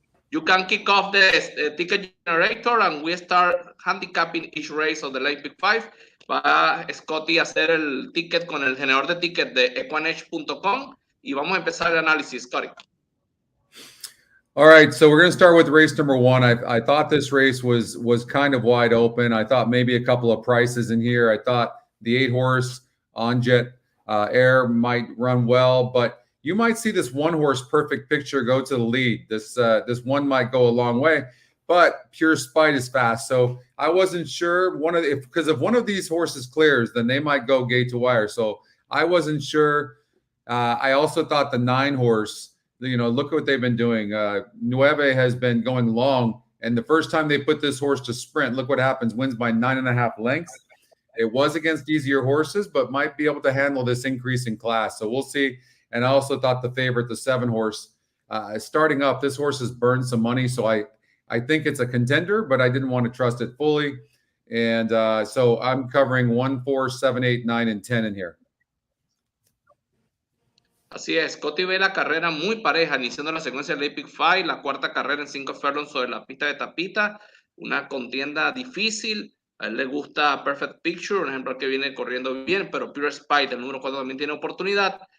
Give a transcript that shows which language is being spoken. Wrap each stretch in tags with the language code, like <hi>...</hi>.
<en>You can kick off the Ticket Generator and we start handicapping each race of the late Big Five.</en> <es>Va Scotty a hacer el ticket con el generador de ticket de EquinEdge.com y vamos a empezar el análisis, Scotty.</es> <en>All right, so we're going to start with race number one. I thought this race was kind of wide open. I thought maybe a couple of prices in here. I thought the 8-horse On Jet Air might run well, but you might see this 1-horse Perfect Picture go to the lead. This one might go a long way, but Pure Spite is fast. So I wasn't sure because if one of these horses clears, then they might go gate to wire. So I wasn't sure. I also thought the 9-horse, look at what they've been doing.</en> <es>Nueve</es> <en>has been going long, and the first time they put this horse to sprint, look what happens, wins by 9.5 lengths. It was against easier horses, but might be able to handle this increase in class. So we'll see. And I also thought the favorite, the 7-horse, starting up, this horse has burned some money. So I think it's a contender, but I didn't want to trust it fully. And so I'm covering 1, 4, 7, 8, 9, and 10 in here.</en> <es>Así es, Scotty ve la carrera muy pareja, iniciando la secuencia del Epic Five, la cuarta carrera en 5 furlongs sobre la pista de tapita, una contienda difícil. A él le gusta Perfect Picture, un ejemplo que viene corriendo bien, pero Pure Spite, el número 4, también tiene oportunidad.</es>